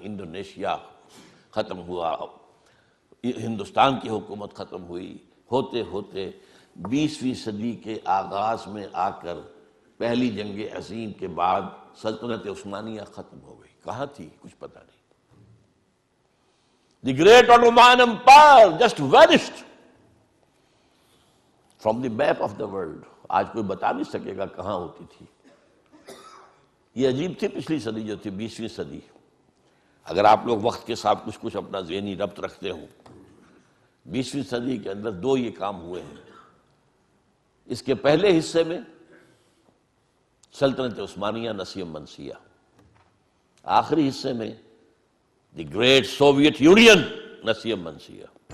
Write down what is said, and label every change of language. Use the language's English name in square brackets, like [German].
[Urdu] Indonesia ختم ہوا، ہندوستان کی حکومت ختم ہوئی. ہوتے ہوتے 20ویں صدی کے آغاز میں آ کر پہلی جنگ عظیم کے بعد سلطنت عثمانیہ ختم ہو گئی. کہاں تھی کچھ پتہ نہیں. [English] The great Ottoman Empire just vanished from the map of the world. [Urdu] آج کوئی بتا نہیں سکے گا کہاں ہوتی تھی. یہ عجیب تھی پچھلی صدی جو تھی 20ویں صدی. اگر آپ لوگ وقت کے ساتھ کچھ اپنا ذہنی ربط رکھتے ہوں، 20ویں صدی کے اندر دو یہ کام ہوئے ہیں. اس کے پہلے حصے میں سلطنت عثمانیہ نسیم منسیہ، آخری حصے میں the great Soviet union Naseem منسیہ.